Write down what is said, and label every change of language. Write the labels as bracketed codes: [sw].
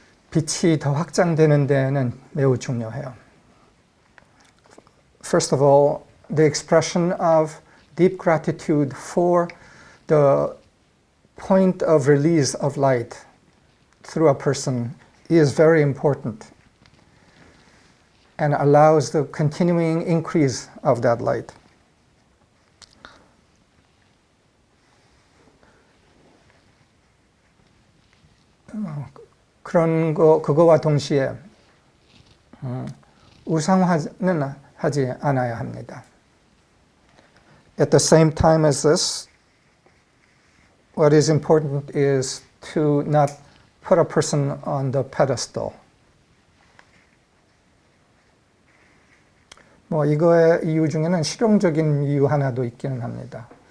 [ko] 빛이 더 확장되는 데에는 매우 중요해요. [en] First of all, the expression of deep gratitude for the point of release of light through a person is very important and allows the continuing increase of that light. [ko] 그거와 동시에 우상화는 하지 않아야 합니다. [en] At the same time as this, what is important is to not put a person on the pedestal. [ko] 이거의 이유 중에는 실용적인 이유 하나도 있기는 합니다.